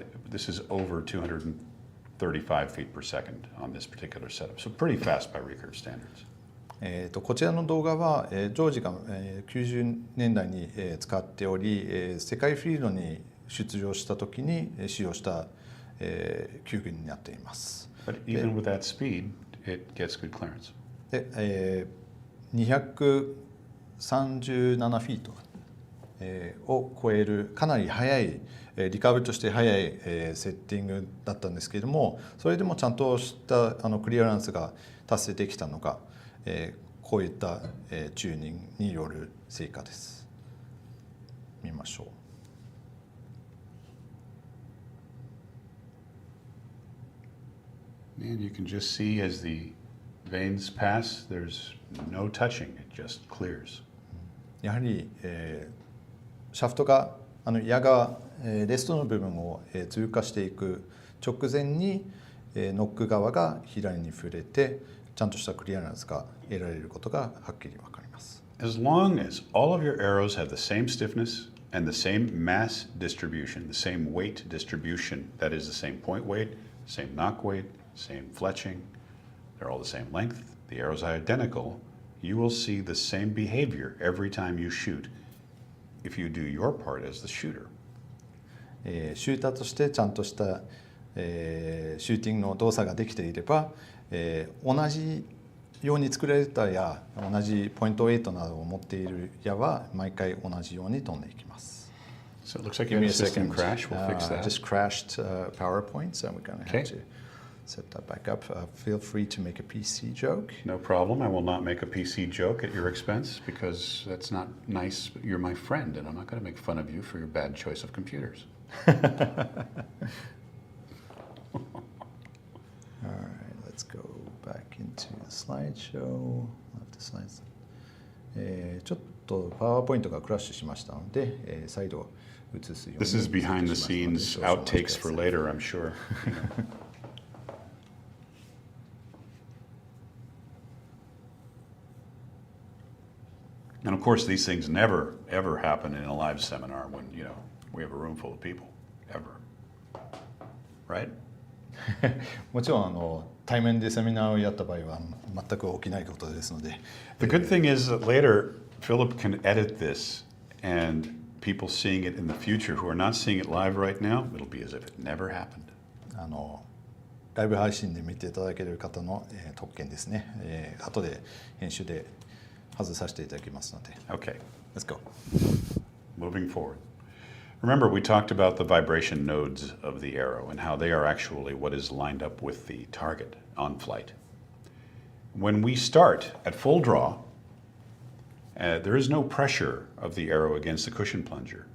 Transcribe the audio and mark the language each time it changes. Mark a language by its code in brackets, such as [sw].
[en] This is over 235 feet per second on this particular setup, so pretty fast by recurve standards. [ja] こちらの動画は、ジョージが、90年代に、使っており、世界フィールドに出場した時に使用した、球具になっています。 [en] But even with that speed, it gets good clearance. [ja] で、237フィート、を超えるかなり速い、リカーブとして速い、セッティングだったんですけれども、それでもちゃんとしたクリアランスが達成できたのが、こういった、チューニングによる成果です。見ましょう。 [en] And you can just see as the veins pass, there's no touching, it just clears. [ja] やはり、シャフトが矢がレストの部分を通過していく直前にノック側が左に触れてちゃんとしたクリアランスが得られることがはっきり分かります。 [en] As long as all of your arrows have the same stiffness and the same mass distribution, the same weight distribution, that is the same point weight, same nock weight, same fletching, they're all the same length, the arrows are identical, you will see the same behavior every time you shoot.If you do your part as the shooter. [ja] シューターとしてちゃんとした、シューティングの動作ができていれば、同じように作られた矢、同じポイントウェイトなどを持っている矢は毎回同じように飛んでいきます。 [en] So it looks like you have a system crash. We'll fix that. Just crashed PowerPoint, so we're going to have to set that back up. Feel free to make a PC joke. No problem. I will not make a PC joke at your expense because that's not nice. You're my friend, and I'm not going to make fun of you for your bad choice of computers. All right, let's go back into the slideshow. Left the slides. [ja] ちょっとパワーポイントがクラッシュしましたので、再度映すように。 [en] This is behind the scenes outtakes for later, I'm sure. And of course, these things never, ever happen in a live seminar when, we have a room full of people, ever. Right? [ja] もちろん対面でセミナーをやった場合は全く起きないことですので。 [en] The good thing is that later, Philip can edit this, and people seeing it in the future who are not seeing it live right now, it'll be as if it never happened. [ja] ライブ配信で見ていただける方の、特権ですね。後で編集で外させていただきますので。 [en] Okay. Let's go. Moving forward. Remember, we talked about the vibration nodes of the arrow and how they are actually what is lined up with the target on flight. When we start at full draw, there is no pressure of the arrow against the cushion plunger.